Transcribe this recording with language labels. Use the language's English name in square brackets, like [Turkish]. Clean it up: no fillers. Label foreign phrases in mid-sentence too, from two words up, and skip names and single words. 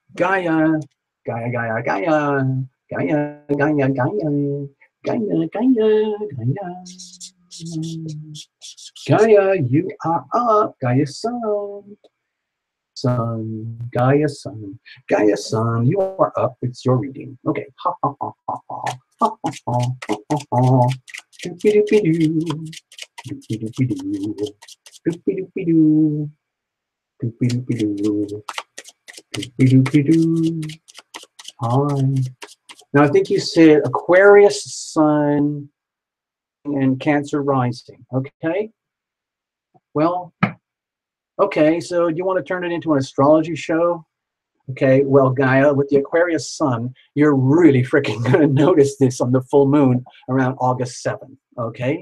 [English] Gaia, Gaia, Gaia, Gaia, Gaia, Gaia, Gaia, Gaia, Gaia, Gaia. Gaia, you are up. Gaia Sun. Sun, Gaia Sun. Gaia Sun, you are up. It's your reading. Okay. Ha ha ha ha ha. Ha ha ha ha ha. Doopy doopy doo. Doopy doopy doo. Doopy doopy doo. Doopy doopy doo. Doopy doopy doo. Hi. Now I think you said Aquarius Sun and Cancer rising. Okay. Well, okay, so do you want to turn it into an astrology show? Okay, well, Gaia, with the Aquarius Sun, you're really freaking going to notice this on the full moon around August 7th, okay?